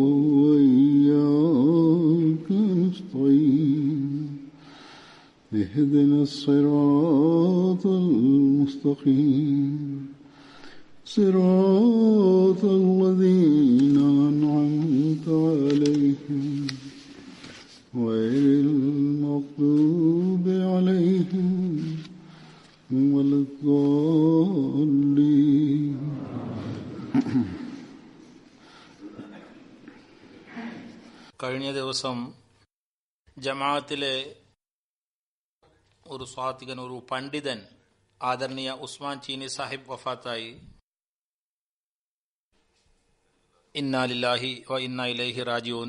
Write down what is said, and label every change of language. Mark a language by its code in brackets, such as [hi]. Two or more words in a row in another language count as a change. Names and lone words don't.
[ar] وإياك نستعين اهدنا الصراط المستقيم صراط الذين أنعمت عليهم غير المغضوب عليهم ولا الضالين. [ml] കഴിഞ്ഞ ദിവസം ജമാഅത്തിലെ ഒരു സ്വാതികൻ, ഒരു പണ്ഡിതൻ, ആദരണീയ ഉസ്മാൻ ചീനി സാഹിബ് വഫാത്തായി. [ar] إنا لله وإنا إليه راجعون.